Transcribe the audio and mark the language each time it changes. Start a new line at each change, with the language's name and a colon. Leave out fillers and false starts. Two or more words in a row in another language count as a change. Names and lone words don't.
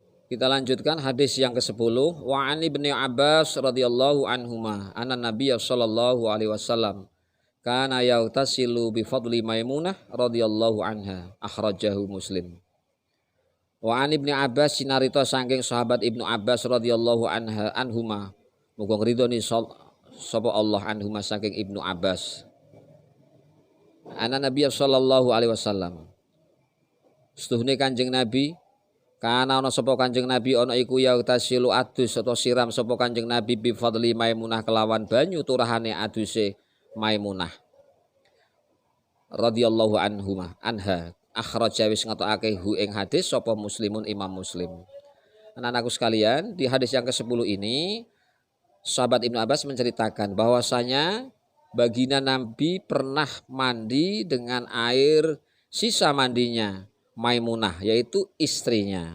Indonesian: Kita lanjutkan hadis yang ke-10.
Arabic: وعن ابن عباس رضي الله عنهما أن النبي صلى الله عليه وسلم كان يغتسل بفضل ميمونة رضي الله عنها، أخرجه مسلم. وعن ابن عباس
Javanese: sinarita saking sahabat Ibnu Abbas
Arabic: رضي الله عنهما,
Javanese: muga ngridoni sapa Allah anhuma saking Ibnu Abbas.
Arabic: أن النبي صلى الله عليه وسلم,
Javanese: setuhune Kanjeng Nabi, kana ana sapa Kanjeng Nabi ana iku
Arabic: يغتسل
Javanese: adus atau siram sapa Kanjeng Nabi
Arabic: بفضل ميمونة
Javanese: kelawan banyu turahane aduse Maimunah
Arabic: رضي الله عنها,
Javanese: akhraja wis ngetokake hu ing hadis sapa Muslimun Imam Muslim.
Indonesian: Anak-anakku sekalian, di hadis yang ke-10 ini sahabat Ibnu Abbas menceritakan bahwasanya baginda Nabi pernah mandi dengan air sisa mandinya Maimunah, yaitu istrinya.